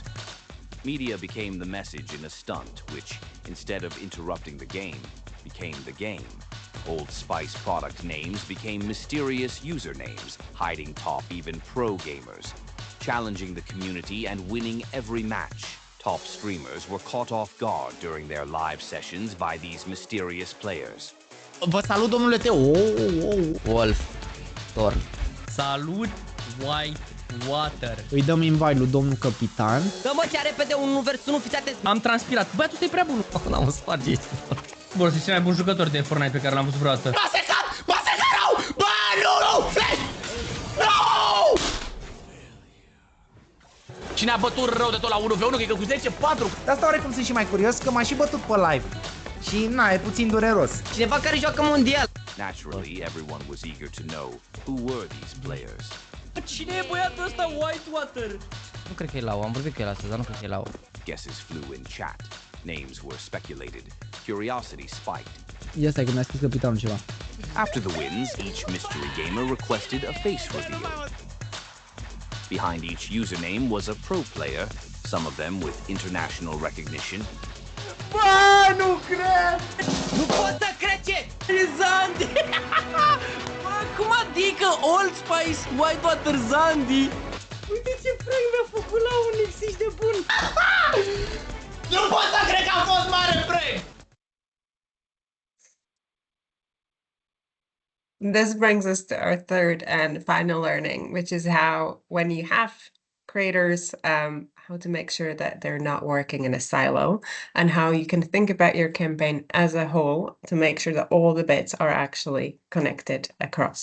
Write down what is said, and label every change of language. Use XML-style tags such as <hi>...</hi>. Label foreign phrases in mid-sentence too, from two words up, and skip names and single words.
<en>Media became the message in a stunt, which, instead of interrupting the game, became the game. Old Spice product names became mysterious usernames, hiding top even pro gamers, challenging the community and winning every match. Top streamers were caught off guard during their live sessions by these mysterious players.</en> <ro>Vă salut, domnule Teo. Wolf. Thorn. Salut, Whitewater. Îi dăm invite lui domnul capitan. Dă-mă cea repede 1 vs 1, fiți atenți. Am transpirat. Băi, tu e prea bun. N-am o sparge. Bun, este cel mai bun jucător de Fortnite pe care l-am văzut vreodată. M-a secat! M-a secat rău! Bă, nu! Flash! Nu! Cine a bătut rău de tot la 1v1, cred că cu 10-4. De asta oarecum sunt și mai curios, că m-a și bătut pe live. Și na, e puțin dureros. Cineva care joacă mondial.</ro> <en>Naturally, everyone was eager to know who were these players.</en> <ro>Cine e băiatul ăsta Whitewater? Nu cred că e Lau, am vorbit cu el astăzi, dar nu cred că e Lau.</ro> <en>Guesses flew in chat. Names were speculated. Curiosity spiked.</en> <ro>Ia stai că mi-a scris capitanul ceva.</ro> <en>After the wins, each mystery gamer requested a face reveal. Behind each username was a pro player, some of them with international recognition.</en> <ro>Bă, nu cred! Nu pot să cred ce! Zandi! Bă, cum adică Old Spice Whitewater Zandi? Uite ce prank mi-a făcut la un X de bun! Nu pot să cred că a fost mare prank!</ro> <en>This brings us to our third and final learning, which is how, when you have creators, how to make sure that they're not working in a silo, and how you can think about your campaign as a whole to make sure that all the bits are actually connected across.</en>